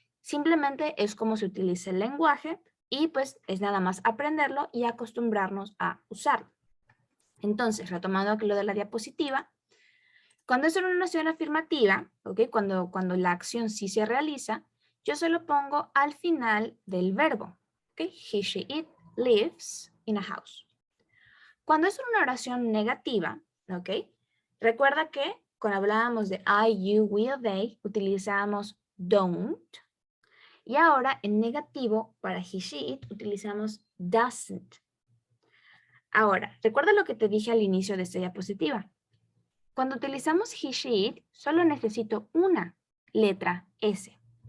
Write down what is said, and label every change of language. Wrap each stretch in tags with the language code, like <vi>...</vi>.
<es>Simplemente es como se utiliza el lenguaje y pues es nada más aprenderlo y acostumbrarnos a usarlo. Entonces, retomando aquí lo de la diapositiva, cuando es una oración afirmativa, ¿ok? Cuando la acción sí se realiza, yo se lo pongo al final del verbo, ¿ok?</es> <en>He, she, it lives in a house.</en> <es>Cuando es una oración negativa, ¿ok? Recuerda que cuando hablábamos de I, you, we o they, utilizamos don't. Y ahora en negativo, para he, she, it, utilizamos doesn't. Ahora, recuerda lo que te dije al inicio de esta diapositiva. Cuando utilizamos he, she, it, solo necesito una letra S.</es>